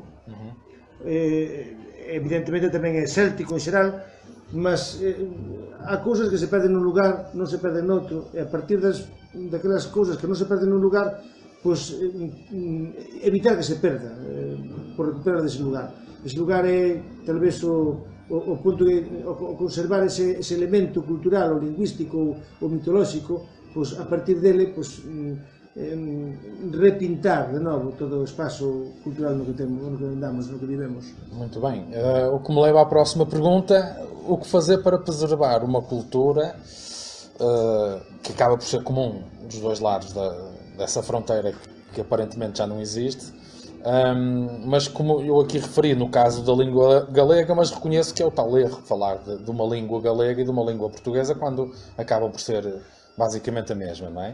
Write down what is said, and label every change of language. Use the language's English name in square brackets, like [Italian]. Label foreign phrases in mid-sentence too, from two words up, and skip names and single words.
[Galician] Evidentemente tamén é céltico en xeral, mas há cousas que se perden nun lugar, non se perden noutro, e a partir daquelas cousas que non se perden nun lugar, pois evitar que se perda por recuperar dese lugar. Ese lugar é talvez o punto de conservar ese elemento cultural ou lingüístico ou mitolóxico, pois a partir dele pois repintar de novo todo o espaço cultural no que andamos, no que vivemos. [Portuguese] Muito bem. O que me leva à próxima pergunta: o que fazer para preservar uma cultura que acaba por ser comum dos dois lados dessa fronteira que aparentemente já não existe, mas como eu aqui referi no caso da língua galega, mas reconheço que é o tal erro falar de uma língua galega e de uma língua portuguesa quando acabam por ser basicamente a mesma, não é?